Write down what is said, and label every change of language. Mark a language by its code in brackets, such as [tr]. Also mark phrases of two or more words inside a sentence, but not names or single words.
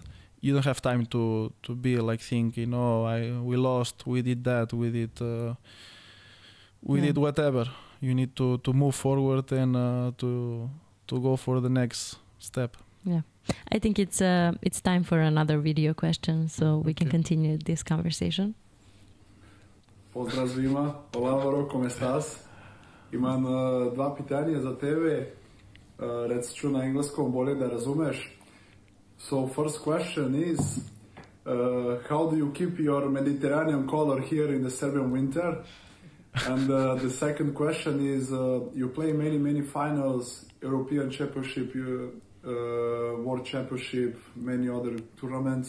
[en] You don't have time to be like thinking, we lost, we did that, we did whatever. You need to move forward and to go for the next step. Yeah, I think it's time for another video question, so we can continue this conversation. [sr] Pozdrav svima, Olávaro, [es] como estás? [sr] Imam dva pitanja za tebe, reći ću na engleskom bolje da razumeš. [en] So first question is, how do you keep your Mediterranean color here in the Serbian winter? And the second question is, you play many finals, European Championship, World Championship, many other tournaments.